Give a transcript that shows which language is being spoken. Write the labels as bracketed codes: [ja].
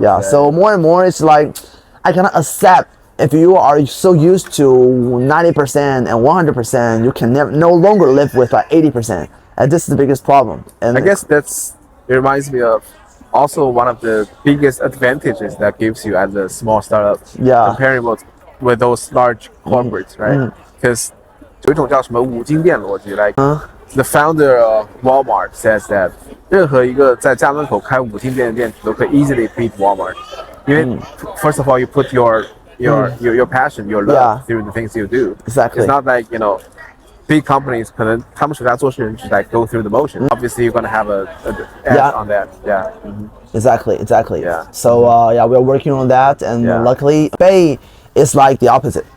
[en] So more and more, it's like I cannot accept. If you are so used to 90% and 100%, you can no longer live with like 80%. And this is the biggest problem. And I guess it reminds me of also one of the biggest advantages that gives you as a small startup, comparing with those large corporates, right? [zh] Because 有一种叫什么五金店逻辑 [en] like the founder of Walmart says that [zh] 任何一个在家门口开五金店的店主都可以 [en] easily beat Walmart. [zh] 因为 [en] first of all, you put your passion, your love through the things you do. Exactly. It's not like, big companies [zh] 可能他们手下做事人 [en] just like go through the motion. Obviously, you're gonna have a edge on that. Exactly. Yeah. So we're working on that, and luckily, Bei is like the opposite.